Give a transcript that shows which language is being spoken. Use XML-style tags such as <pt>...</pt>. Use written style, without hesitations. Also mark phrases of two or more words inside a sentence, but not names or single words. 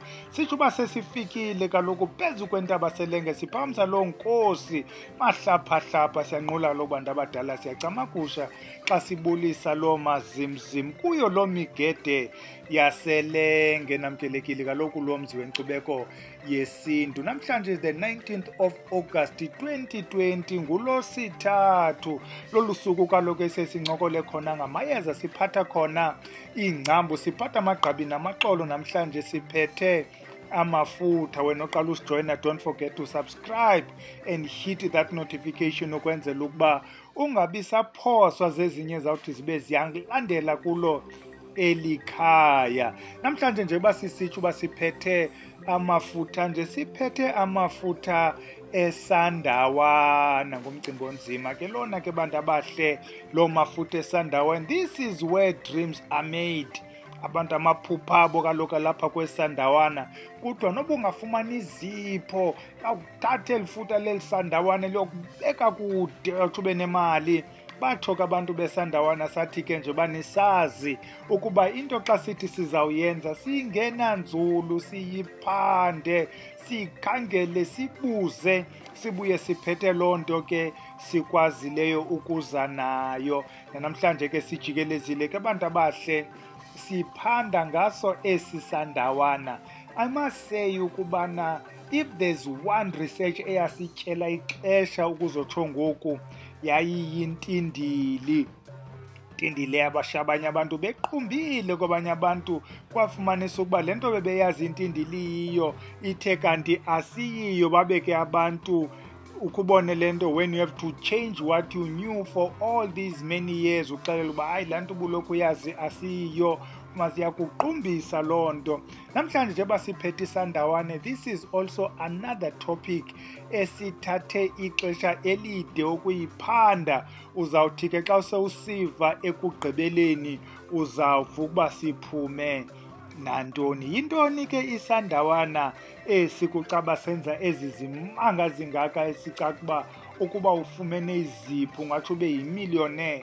<xh>Sitsho uba sesifikile kaloku phezu kwentaba selenge, siphakamisa loo nkosi mahlaphahlapha. Siyanqula kaloku bantu abadala, siyacamakusha xa sibulisa loo mazimzim kuyo loo migede yaselenge. Namkelekile kaloku lo mzi wenkcubeko yesintu.</xh> <en>Namhlanje is the 19th of August 2020,</en> <xh>nguLosithathu. Lolu suku kaloku esesincokole khona ngamayeza, siphatha khona iingcambu, siphatha amagqabi namaxolo. Namhlanje siphethe amafutha. Wena oqala usijoyina,</xh> <en>don't forget to subscribe and hit that notification</en> <xh>ukwenzela ukuba ungabi saphoswa zezinye zawuthi zibe ziyalandela kulo elikhaya. Namhlanje nje basisitsho uba siphethe amafutha, nje siphethe amafutha eSandawana ngomcimbi onzima ke lona ke bantu abahle, lo mafutha eSandawana.</xh> <en>This is where dreams are made.</en> <xh>Abantu amaphupha abo kaloku lapha kweSandawana, kuthiwa noba ungafumana izipho awuthathe elifutha leliSandawana liyokubeka kude uthi ube nemali. Batsho ke abantu beSandawana, sathi ke nje banisazi ukuba into xa sithi sizawuyenza siyingena nzulu, siyiphande, sikhangele, sibuze, sibuye siphethe loo nto ke sikwazileyo ukuza nayo. Namhlanje ke sijikelezile ke abantu abahle, siphanda ngaso esi Sandawana.</xh> <en>I must say</en> <xh>ukubana</xh> <en>if there's one research</en> <xh>eyasityela ixesha ukuzotsho ngoku, yayiyintindili. Intindili yabasha abanye abantu bequmbile kwabanye abantu, kwafumanisa ukuba le nto bebeyazi intindili yiyo ithe kanti asiyiyo. Babeke abantu ukubone le nto,</xh> <en>when you have to change what you knew for all these many years,</en> <xh>uxelela uba hayi laa nto ubulokhu uyazi asiyiyo, masiyakuqumbisa loo nto. Namhlanje nje basiphethe iSandawana,</xh> <en>this is also another topic</en> <xh>esithathe ixesha elide ukuyiphanda. Uzawuthi ke xa sewusiva ekugqibeleni uzawuva ukuba siphume nantoni. Yintoni ke iSandawana esikucaba senza ezi zimanga zingaka esicakuba ukuba ufumene izipho ungatsho ube yimillionaire?</xh>